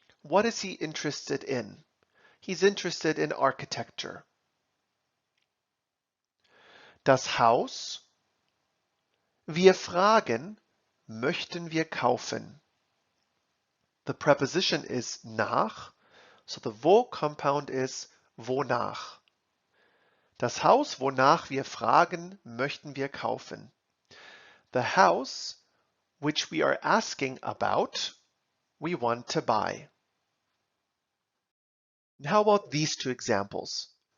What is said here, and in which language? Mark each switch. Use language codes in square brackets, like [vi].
[en] What is he interested in? He's interested in architecture. [de] Das Haus, wir fragen, möchten wir kaufen? [en] The preposition is nach, so the wo compound is wonach. [de] Das Haus, wonach wir fragen, möchten wir kaufen. [en] The house, which we are asking about, we want to buy. And how about these two examples?